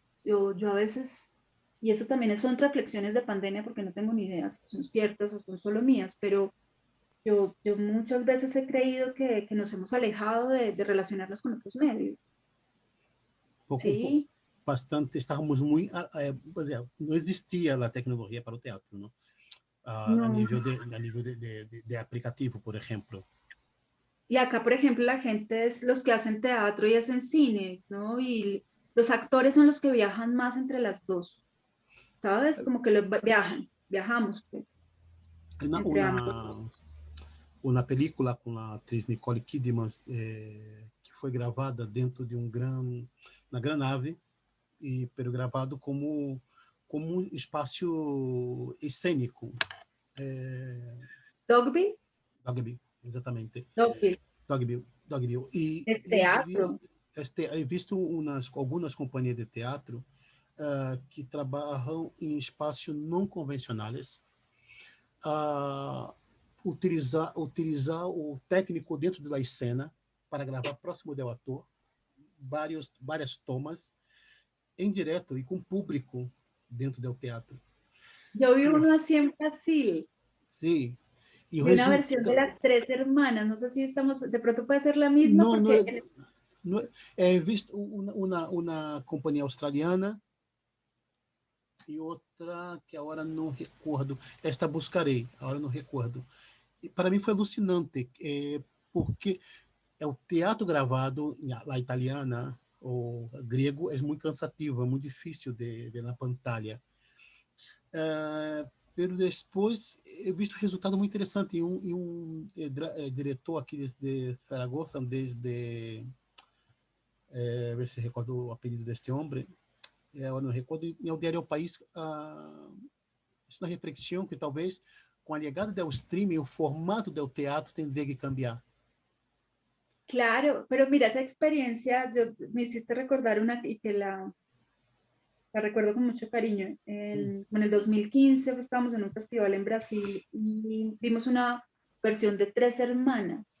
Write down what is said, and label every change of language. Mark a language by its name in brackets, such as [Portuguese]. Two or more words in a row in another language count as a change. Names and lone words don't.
[Spanish] Yo a veces, y eso también son reflexiones de pandemia, porque no tengo ni idea si son ciertas o son solo mías, pero yo muchas veces he creído que nos hemos alejado de relacionarnos con otros medios. Sí. Bastante, estávamos muy, no existía la tecnología para el teatro, ¿no? No. [Portuguese] A nível de aplicativo, [Spanish] por ejemplo. Y acá, por ejemplo, la gente es los que hacen teatro y hacen cine, ¿no? Y los actores son los que viajan más entre las dos, ¿sabes? Como que viajamos, pues, entre ambos. [Portuguese] Uma película com a atriz Nicole Kidman, que foi gravada dentro de uma grande nave, pero gravado como um espaço cênico. Dogville. Dogville, exatamente. Dogville. Dogville. [Spanish] Es teatro. He visto [Portuguese] algumas companhias de teatro que trabalham em espaços não convencionais, utilizar o técnico dentro da cena para gravar próximo do ator, várias tomas em direto e com público dentro do teatro. [Spanish] Yo vi uno así en Brasil. Sí. Y de una versión de Las Tres Hermanas. No sé si estamos, de pronto puede ser la misma. No, porque no, he visto una [Portuguese] companhia australiana e outra que agora não recordo. Esta buscarei, agora não recordo. E para mim foi alucinante, porque é o teatro gravado na italiana ou grego, é muito cansativo, é muito difícil de ver na pantalla. Pero depois [Spanish] he visto [Portuguese] resultado muito interessante e um diretor aqui de Zaragoza, desde ver se recordo o apelido deste homem, eu não recordo, em o Diário ao País, isso na reflexão que talvez com a chegada do streaming o formato do teatro [Spanish] tendría que cambiar. Claro, pero mira, esa experiencia me hiciste recordar una y que la recuerdo con mucho cariño. En el 2015 estábamos en un festival en Brasil y vimos una versión de Tres Hermanas.